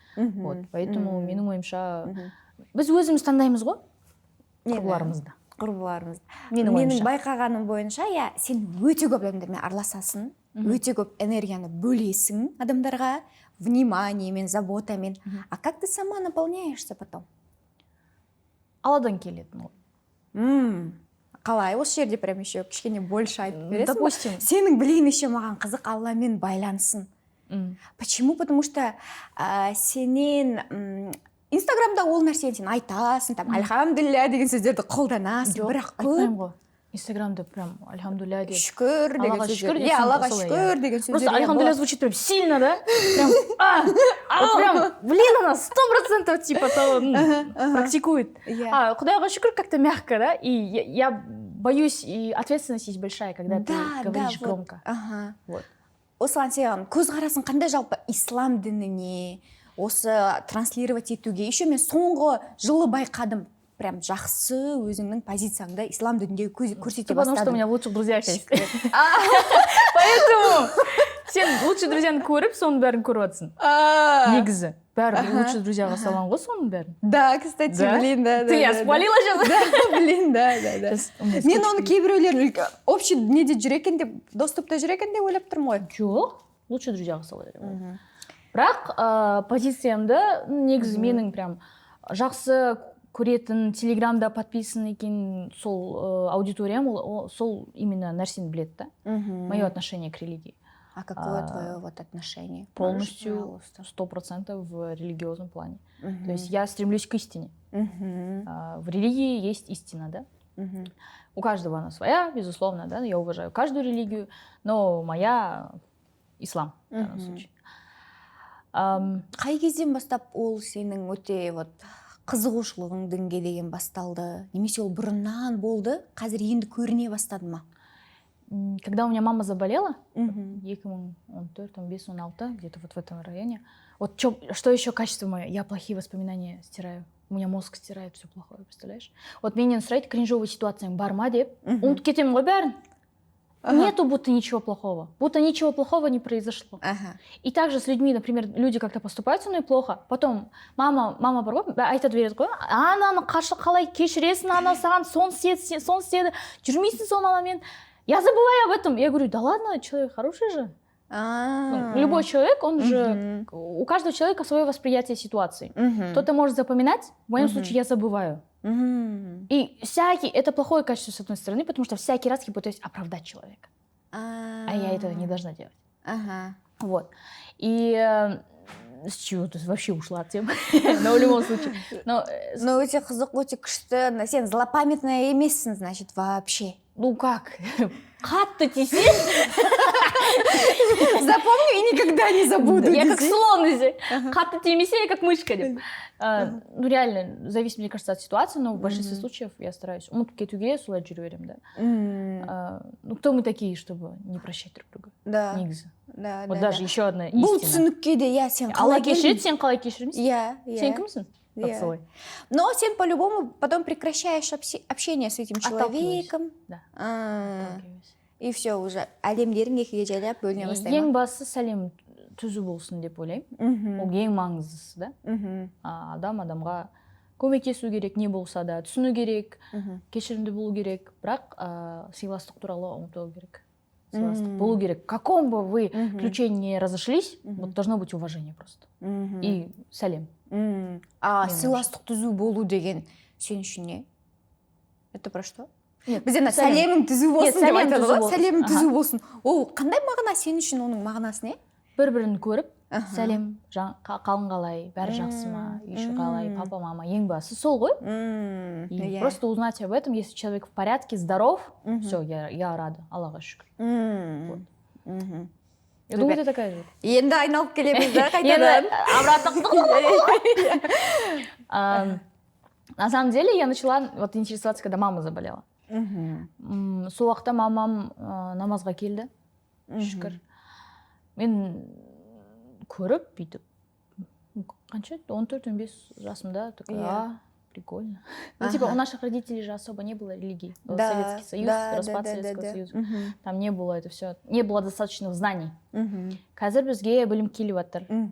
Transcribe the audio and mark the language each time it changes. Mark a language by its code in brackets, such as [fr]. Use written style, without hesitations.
[ru] Вот, поэтому [kk] менің ойымша, біз өзіміз таңдаймыз ғой, құрбыларымызды. Менің байқағаным бойынша, я, сен өте көп адамдармен араласасың, өте көп энергияны бөлесің адамдарға, вниманиемен, заботамен. [ru] А как ты сама наполняешься потом? [kk] Алладан келетін ғой. Қалай? Осы жерде [ru] прям еще [kk] кішкене [ru] больше [kk] айтып бересің? [ru] Допустим. [kk] Сенің білейін [ru] еще [kk] маған қызық Алламен байлансын. [ru] Почему? Потому что [kk] сенен Инстаграмда ол нәрсені сен айтасың, там, альхамдулилля деген сөздерді қолданасың, бірақ айтпаймын ғой. Инстаграмда прям альхамдулилля деген. Шүкір деген сөздер. Иә, Аллаға шүкір деген сөздер. [ru] Просто альхамдулилля звучит прям сильно, да? Прям, блин, она 100% типа того практикует. [kk] Құдайға шүкір [ru] как-то мягко, да? И я боюсь, и ответственность есть большая, когда ты говоришь громко. [kk] Осылан сен көзқарасың қандай жалпы ислам дініне, осы транслировать етуге? [ru] Еще [kk] мен соңғы жылы байқадым, прям жақсы өзіңнің позицияңды ислам дінінде көрсете бастадым. [ru] Потому что у меня в лучших друзьях есть. Поэтому [kk] сен лучший друзьяны көріп, соның бәрін көріп жатсың. Негізі. Бәрі лучший друзьяға салған ғой соның бәрін. [ru] Да, кстати, блин, да. Ты я спалила сейчас? Да, блин, да. [kk] Мен оны кейбіреулер общий неде жүр екен деп, доступта жүр екен деп ойлап тұрмын ғой. Жоқ, лучший друзьяға сала беремін. Бірақ позициямды негізі менің прям жақсы көретін, телеграмда подписан екен сол аудиториям, сол именно нәрсені біледі, да? [ru] Мое отношение к религии. А какое твое вот отношение? Полностью 100% в религиозном плане. То есть я стремлюсь к истине. В религии есть истина, да? У каждого она своя, безусловно, да? Я уважаю каждую религию, но моя ислам в данном случае. [kk] Қай кезден бастап ол сенің өте вот қызығушылығың дінге деген басталды? Немесе ол бұрыннан болды, қазір енді көріне бастады ма? [ru] Когда у меня мама заболела, 2014-2015, где-то вот в этом районе, вот что еще качество мое? Я плохие воспоминания стираю. У меня мозг стирает все плохое, представляешь? Вот [kk] менен сұрайды, кринжовый ситуацияң бар ма деп, ұмытып кетемін ғой бәрін. [ru] Нету будто ничего плохого. Будто ничего плохого не произошло. И также с людьми, например, люди как-то поступают со мной плохо. Потом [kk] мама бар ғой, айтады береді ғой, ананы қалай кешіресің, ана саған сон істеді, жүрмейсің сол мамамен. [ru] Я забываю об этом. Я говорю, да ладно, человек хороший же. Любой человек, он же... У каждого человека свое восприятие ситуации. Кто-то может запоминать, в моем случае я забываю. И это плохое качество с одной стороны, потому что всякий раз я пытаюсь оправдать человека. А я этого не должна делать. Вот. И с чего ты вообще ушла от темы? Но в любом случае. Но [kk] өте қызық, өте күшті. Сен злопамятная емессің, [ru] значит, вообще. Ну как? [kk] Қатты тисең. [ru] Запомню и никогда не забуду. Я как слон здесь. [kk] Қатты тимесе, [ru] я как мышка. Ну реально, зависит, мне кажется, от ситуации, но в большинстве случаев я стараюсь [kk] ұмытып кетуге, солай жүре беремін, [ru] да. Ну кто мы такие, чтобы не прощать друг друга? Да. [kk] Негізі. [ru] Да. Вот даже еще одна истина. [kk] Бұл түсінікке де, я сен Алла қалай кешіреді, сен қалай кешірмейсің? Иә. Сен кімсің? [en] Yeah. [ru] Но сен по-любому потом прекращаешь общение с этим человеком. Да. И все уже. [kk] Әлемдерің екіге жайлап бөліне бастаймын. Ең басы сәлем түзу болсын деп ойлаймын. Ол ең маңыздысы, да? Адам адамға көмектесу керек не болса да, түсіну керек, кешірімді болу керек, бірақ сыйластық туралы ұмытпау керек. Сыйластық болу керек. [ru] В каком бы вы ключе не разошлись, вот должно быть уважение просто. [kk] И сәлем. Сыйластық түзу болу деген сен үшін не? [ru] Это про что? Нет, [kk] бізде сәлемің түзу болсын деп айтады ғой. Сәлемің түзу болсын. Ол қандай мағына сен үшін, оның мағынасы не? Бір-бірін көріп, сәлем, қалың қалай, бәрі жақсы ма, үй қалай, папа, мама, ең басы сол ғой. [ru] И просто узнать об этом, если человек в порядке, здоров, все, я рада, [kk] Аллаға шүкір. [ru] Я думаю, ты такая же. [kk] Енді айналып келеміз да, қайтадан. [ru] Обратно. На самом деле я начала вот интересоваться, когда мама заболела. [kk] Сол уақытта мамам намазға келді, шүкір. Мен көріп, бүйтіп, қанша? 14-15 жасымда, [ru] такая, прикольно. Ну, типа, у наших родителей же особо не было религии. Советский Союз, распад Советского Союза. Там не было это все, не было достаточных знаний. [kk] Қазір бізге білім келіп жатыр.